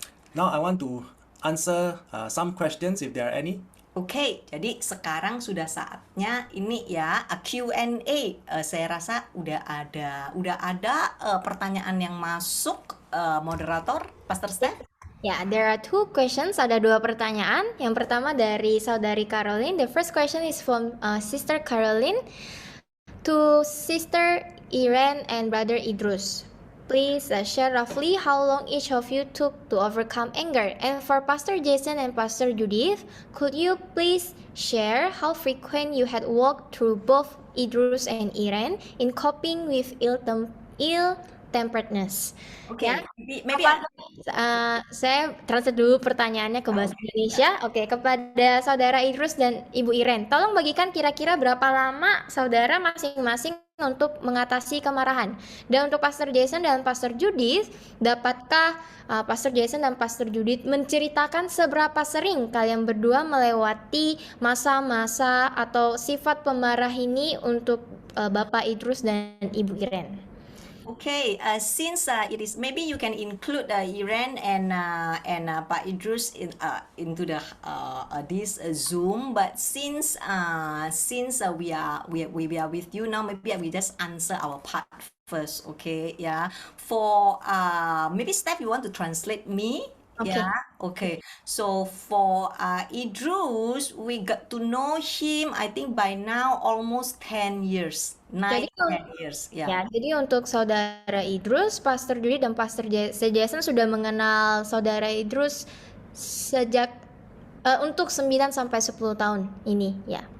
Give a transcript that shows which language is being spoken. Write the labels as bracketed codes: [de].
[en] Now I want to answer some questions if there are any. [id] Oke, jadi sekarang sudah saatnya ini ya Q&A. Saya rasa udah ada pertanyaan yang masuk, moderator, Pastor Steph. [en] Ya, there are two questions. [id] Ada dua pertanyaan. Yang pertama dari saudari Caroline. [en] The first question is from Sister Caroline to Sister Irene and Brother Idrus. Please share roughly how long each of you took to overcome anger. And for Pastor Jason and Pastor Judith, could you please share how frequent you had walked through both Idrus and Irene in coping with ill-temperedness? Oke, Ya. maybe [id] Saya translate dulu pertanyaannya ke bahasa Indonesia. Oke, kepada Saudara Idrus dan Ibu Iren, tolong bagikan kira-kira berapa lama saudara masing-masing untuk mengatasi kemarahan. Dan untuk Pastor Jason dan Pastor Judith, dapatkah Pastor Jason dan Pastor Judith menceritakan seberapa sering kalian berdua melewati masa-masa atau sifat pemarah ini untuk Bapak Idrus dan Ibu Iren? [en] Okay, since it is, maybe you can include Iren and Pak Idrus into the this Zoom. But since we are with you now, maybe we just answer our part first. Okay, yeah. For maybe Steph, you want to translate me? Okay. Yeah. Okay. So for Idrus, we got to know him. I think by now almost 10 years, 9 [id] Jadi [en] 10 years. Yeah. [id] Ya, jadi untuk saudara Idrus, Pastor Judi dan Pastor Jason sudah mengenal saudara Idrus sejak untuk 9 sampai 10 tahun ini, ya.